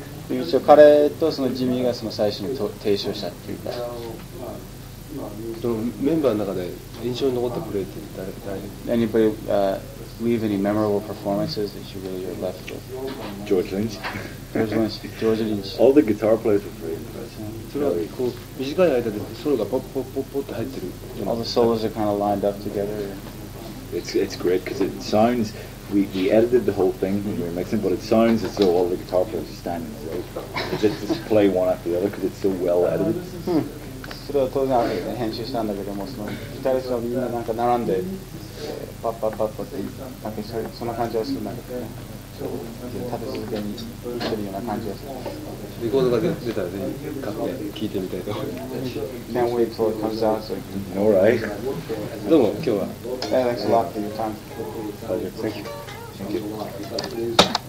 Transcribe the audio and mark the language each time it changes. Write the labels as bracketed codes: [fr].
[ja] 一応彼とそのジミーがその最初に提唱したっていうか。そのメンバーの中で印象に残ったプレーって誰？ [en] Anybody leave any memorable performances that you really are left with? George Lynch. George Lynch. All the guitar players were very impressive. [ja] それはこう短い間でソロがポッポッポッポッと入ってる。 [en] All the solos are kind of lined up together. It's great because it sounds. We edited the whole thing when we were mixing, but it sounds as though all the guitar players are standing in a row. They just play one after the other because it's so well edited. [ja] それは当然後でね編集したんだけども、そのギタリストがみんななんか並んで、パッパッパッパってなんかそんな感じがするんだけどね、立て続けにしてるような感じがする。レコードが出たらぜひ買って聴いてみたいと思います。 [en] Can't wait till it comes out. So Alright. [ja] どうも今日は。 [en] Thanks a lot for your time. Pleasure. Thank you. Thank you.